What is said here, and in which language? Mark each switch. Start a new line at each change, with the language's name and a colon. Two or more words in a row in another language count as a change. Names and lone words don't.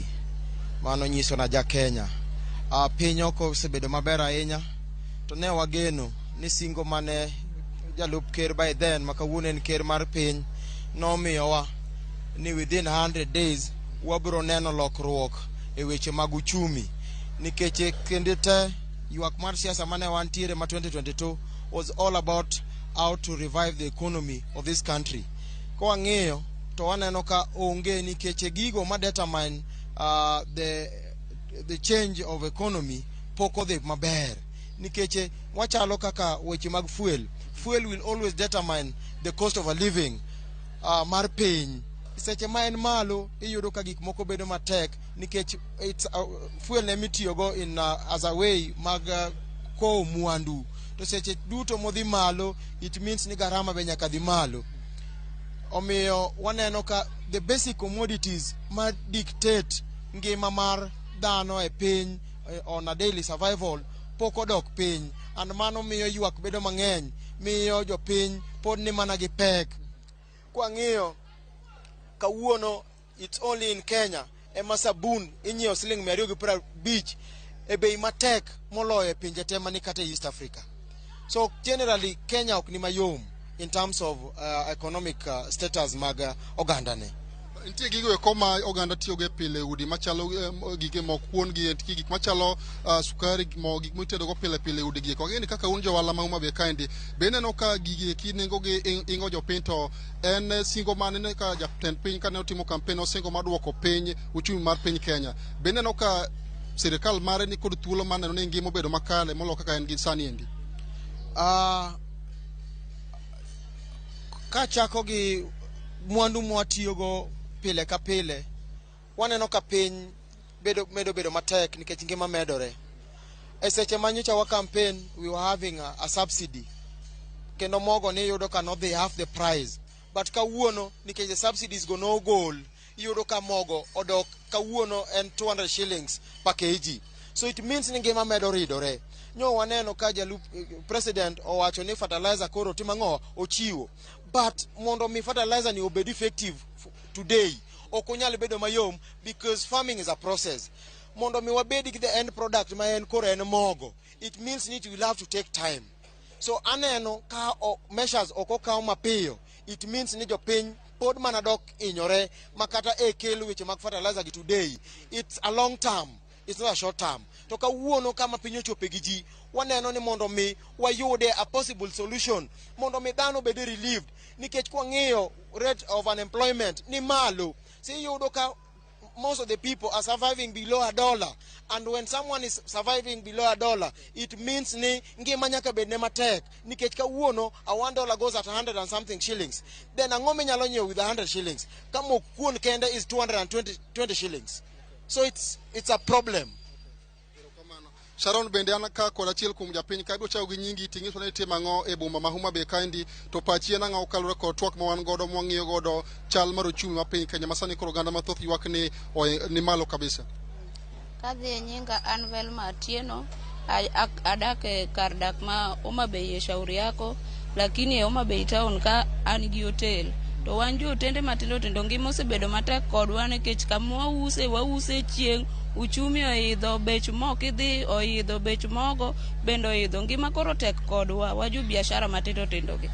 Luo (Kenya and Tanzania): Mano nyiso na ja Kenya. Piny oko osebedo maber ahinya to ne wageno ni singo mane jalup ker
English: by then
Luo (Kenya and Tanzania): makawuono en ker mar piny nomiyowa ni
English: within 100 days
Luo (Kenya and Tanzania): wabiro neno lokruok e weche mag uchumi nikech kende te ywak mar siasa mane wantiere ma 2022
English: was all about how to revive the economy of this country.
Luo (Kenya and Tanzania): Kwa ng'eyo to waneno ka onge nikech gigo ma
English: determine the change of economy
Luo (Kenya and Tanzania): poko odhi maber nikech wachalo kaka weche mag fuel
English: will always determine the cost of a living
Luo (Kenya and Tanzania): mar piny. Seche ma en malo iyudo ka gik moko bedo matek nikech fuel ne mitiyogo
English: in as a way
Luo (Kenya and Tanzania): mag kowo mwandu to seche duto modhi malo
English: it means
Luo (Kenya and Tanzania): ni garama be nyaka dhi malo. Omiyo waneno ka
English: the basic commodities
Luo (Kenya and Tanzania): ma dictate ngima mar dhano e piny
English: on a daily survival
Luo (Kenya and Tanzania): pok odok piny and mano miyo ywak bedo mang'eny miyo jopiny pod ni mana gi pek. Kwa ng'iyo kawuono
English: it's only in Kenya
Luo (Kenya and Tanzania): ema sabun inyiewo siling 250 e bei matek moloyo e pinje te mani kata East Africa. So generally Kenya ok ni mayom
English: in terms of economic status
Luo (Kenya and Tanzania): mag oganda ne. Intie gigo eko ma oganda tiyogo pile udi machalo gige mokwon gi gik machalo sukari mo gik mitedo go pile udi gi ko ngeni kaka un johala ma Homa Bay kaendi be neno ka gige kinengo gi ingo jopiny to en singo mane ka jatend piny kane otimo kampen osingo maduoko piny uchumi mar piny Kenya be neno ka sirikal mare ni kod thuolo maneno ni ngimo bedo makale molo kaka en gi sani endi. Ka chako gi mwandu mwatiyogo pile ka pile waneno ka piny bedo matek nikech ngima medore. E seche manyocha wa campaign
English: we were having a subsidy
Luo (Kenya and Tanzania): kendo mogo ni yudo ka no
English: they half the price but
Luo (Kenya and Tanzania): kawuono nikech
English: the subsidies
Luo (Kenya and Tanzania): go no goal yudo ka mogo odok kawuono en 200
English: shillings per kg. So it means
Luo (Kenya and Tanzania): ni ngima medo ridore. Nyo waneno ka jalup president owacho ni fertilizer koro timang'o ochiwo but mondo mi fertilizer ni obed
English: effective today
Luo (Kenya and Tanzania): okunyal bedo mayom
English: because farming is a process.
Luo (Kenya and Tanzania): Mondo mi wabedi ki
English: the end product
Luo (Kenya and Tanzania): ma en koro en mogo
English: it means it will have to take time.
Luo (Kenya and Tanzania): So aneno ka measures okaw mapiyo
English: it means
Luo (Kenya and Tanzania): ni jopiny pod manadok inyore makata kelo weche mag fertilizer gi
English: today it's a long term, it's not a short term.
Luo (Kenya and Tanzania): To kawuono kama piny ochope gi ji waneno ni mondo mi wayude
English: a possible solution
Luo (Kenya and Tanzania): mondo mi dhano bede relieved nikech kwa ng'iyo
English: rate of unemployment
Luo (Kenya and Tanzania): ni malo.
English: See
Luo (Kenya and Tanzania): yudo ka
English: most of the people are surviving below $1 and when someone is surviving below $1 it means
Luo (Kenya and Tanzania): ni ngima nyaka bed ne matek nikech kawuono
English: a $1 goes at 100 and something shillings then
Luo (Kenya and Tanzania): ang'o minyalo nyiewo
English: with 100 shillings
Luo (Kenya and Tanzania): kama kuon kende
English: is 220 shillings. So it's a problem.
Luo (Kenya and Tanzania): Sharon bende an ka kod achiel kuom japiny ka ibiro chako gi nyingi ting'iswa ni timo ang'o e boma ma Homa Bay kaendi to pachi en ang'o kalore kod twak ma wan godo mwang'iyo godo chal mar ochumi ma piny Kenya masani koro oganda mathoth ywak ni malo kabisa. Kadhi nyinga Anvel Matieno adak e kar dak ma Homa Bay e shauri yako lakini e Homa Bay town ka an gi hotel to wan jotende matindo tindo ngima osebedo matek kodwa nikech kama wause chieng' uchumi oidho, bech mok idhi oidho, bech mogo bende oidho, ngima koro tek kodwa waju biashara matindo tindogi.